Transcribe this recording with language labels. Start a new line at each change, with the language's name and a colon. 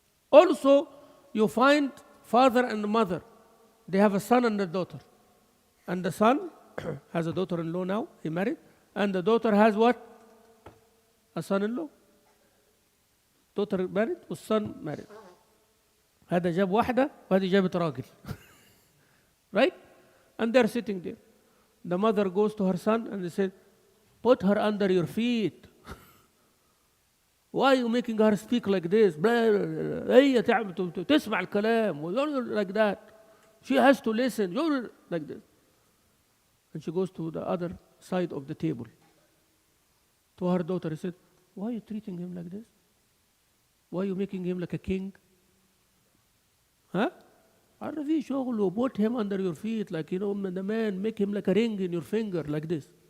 English: Also, you find father and mother. They have a son and a daughter. And the son has a daughter-in-law now, he married. And the daughter has what? A son-in-law. Daughter married والson married.
Arabic: هذا جاب واحدة وهذه جابت راجل.
English: Right? And they're sitting there. The mother goes to her son and they said, put her under your feet. Why are you making her speak like this?
Arabic: هي تسمع الكلام
English: like that. She has to listen. You're like this. And she goes to the other side of the table. To her daughter, he said, why are you treating him like this? Why are you making him like a king?
Arabic: Huh? عرفيه شغله.
English: Put him under your feet like, the man, make him like a ring in your finger like this.